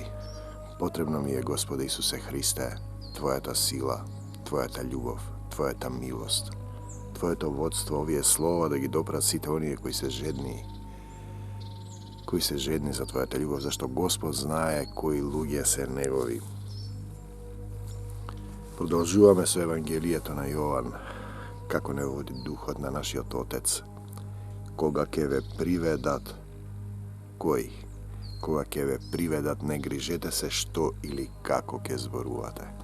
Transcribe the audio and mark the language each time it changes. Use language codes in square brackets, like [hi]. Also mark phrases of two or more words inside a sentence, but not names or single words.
[mk] Потребно ми е, Господе Исусе Христе, Твојата сила, Твојата љубов, Твојата милост, Твоето водство, овие слова, да ги допрасите оние кои се жедни за Твојата љубов, зашто Господ знае кои луѓе се негови. Продолжуваме со Евангелието на Јован, како не води духот на нашиот Отец, кога ќе ве приведат, кој? Кога ќе ве приведат, не грижете се што или како ќе зборувате.